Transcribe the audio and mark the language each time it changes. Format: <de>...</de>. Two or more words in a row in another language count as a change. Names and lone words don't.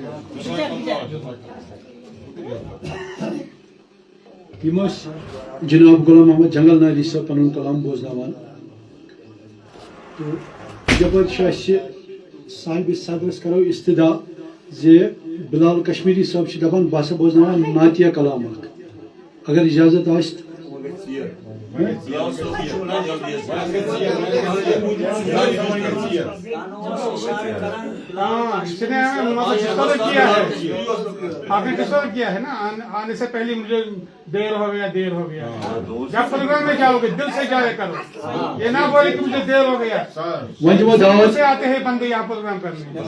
<ks>یم جناب غلام محمد جنگل ناری صاحب پن کلام بوزناوان تو یپر صاحب صدرس کرو استدا زِ بلال کشمیری صاحب دپان بہ ہسا بوزناوان نعتیہ کلام اگر اجازت آسہِ</ks> <ur>آپ نے تصور کیا ہے نا آنے سے پہلے مجھے دیر ہو گیا جب پروگرام میں جاؤ گے دل سے جایا کرو یہ نہ بولے کہ مجھے دیر ہو گیا سے آتے ہیں بندے یہاں پروگرام کرنے</ur>